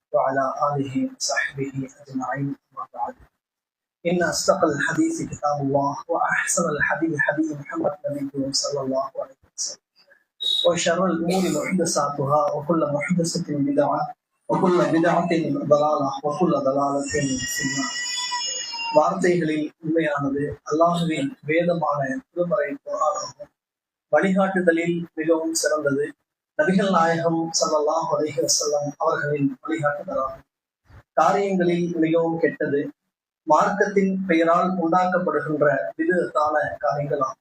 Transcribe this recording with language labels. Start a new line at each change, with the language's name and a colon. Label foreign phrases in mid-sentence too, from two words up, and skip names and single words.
Arabic: وعلى آله وصحبه أجمعين أما بعد إن أصدق الحديث كتاب الله وأحسن الحديث حديث محمد نبيه صلى الله عليه وسلم وشر الأمور محدثاتها وكل محدثة بدعة وكل بدعة ضلالة وكل ضلالة في النار.
Tamil: வார்த்தைகளில் உண்மையானது அல்லாஹுவின் வேதமான திருமறை குர்ஆனாகும். வழிகாட்டுதலில் மிகவும் சிறந்தது நபிகள் நாயகம்
Arabic: صلى الله عليه وسلم
Tamil: அவர்களின் வழிகாட்டுதலாகும். காரியங்களில் மிகவும் கெட்டது மார்க்கத்தின் பெயரால் உண்டாக்கப்படுகின்ற விதத்தான காரியங்களாகும்.